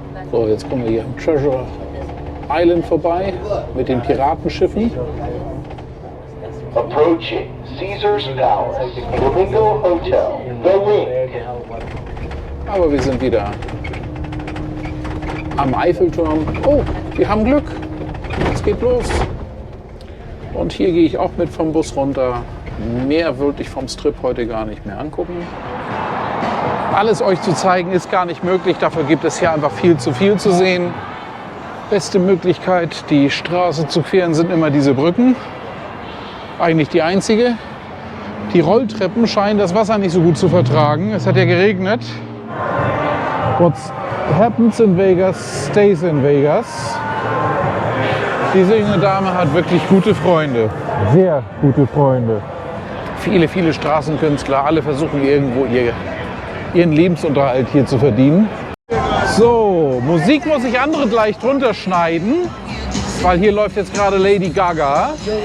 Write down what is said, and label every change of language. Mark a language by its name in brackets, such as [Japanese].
[German] So, jetzt kommen wir hier am Treasure Island vorbei mit den Piratenschiffen. [English] Approaching Caesar's Palace, Flamingo Hotel, The Link. [German] Aber wir sind wieder am Eiffelturm. Oh, wir haben Glück. Es geht los. Und hier gehe ich auch mit vom Bus runter. Mehr wollte ich vom Strip heute gar nicht mehr angucken. Alles euch zu zeigen ist gar nicht möglich. Dafür gibt es hier einfach viel zu sehen. Beste Möglichkeit, die Straße zu queren, sind immer diese Brücken. Eigentlich die einzige. Die Rolltreppen scheinen das Wasser nicht so gut zu vertragen. Es hat ja geregnet. [English] What happens in Vegas stays in Vegas. [German] Diese junge Dame hat wirklich gute Freunde. Sehr gute Freunde. Viele Straßenkünstler, alle versuchen irgendwo ihren Lebensunterhalt hier zu verdienen. So, Musik muss ich andere gleich drunter schneiden, weil hier läuft jetzt gerade Lady Gaga.